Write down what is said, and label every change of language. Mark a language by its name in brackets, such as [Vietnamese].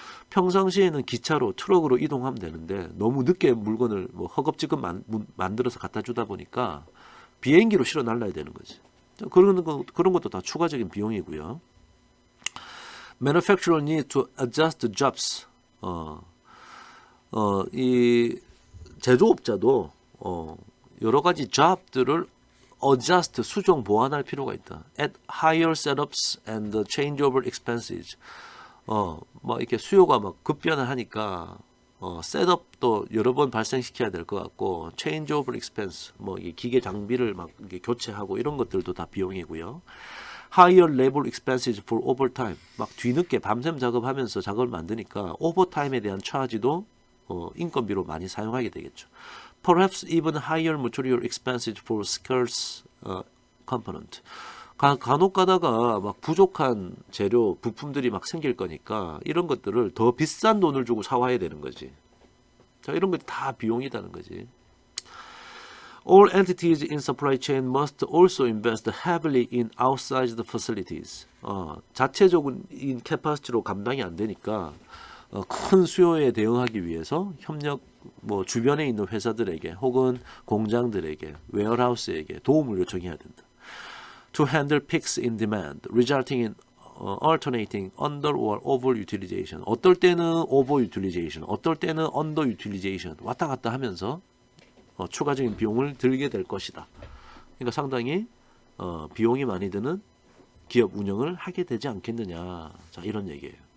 [Korean] 평상시에는 기차로 트럭으로 이동하면 되는데 너무 늦게 물건을 뭐 허겁지겁 만들어서 갖다 주다 보니까 비행기로 실어 날라야 되는 거지. 그런 것도 다 추가적인 비용이고요. [English] Manufacturer need to adjust jobs. [Korean] 이 제조업자도 여러 가지 job들을 adjust 수정 보완할 필요가 있다. [English] At higher setups and changeover expenses. [Korean] 막 이렇게 수요가 막 급변을 하니까 셋업도 여러 번 발생시켜야 될 것 같고 changeover expense 뭐 이 기계 장비를 막 이렇게 교체하고 이런 것들도 다 비용이고요. [English] higher labor expenses for overtime [Korean] 막 뒤늦게 밤샘 작업하면서 작업을 만드니까 오버타임에 대한 차지도 인건비로 많이 사용하게 되겠죠. [English] Perhaps even higher material expenses for scarce component. [Korean] 간혹 가다가 막 부족한 재료, 부품들이 막 생길 거니까 이런 것들을 더 비싼 돈을 주고 사와야 되는 거지. 자, 이런 것이 다 비용이라는 거지. [English] All entities in supply chain must also invest heavily in outsized facilities. [Korean] 자체적인 캐파시티로 감당이 안 되니까 큰 수요에 대응하기 위해서 협력 뭐 주변에 있는 회사들에게 혹은 공장들에게 웨어하우스에게 도움을 요청해야 된다. [English] To handle peaks in demand, resulting in alternating under or over utilization. [Korean] 어떨 때는 over utilization, 어떨 때는 under utilization 왔다 갔다 하면서 추가적인 비용을 들게 될 것이다. 그러니까 상당히 비용이 많이 드는 기업 운영을 하게 되지 않겠느냐. 자, 이런 얘기예요.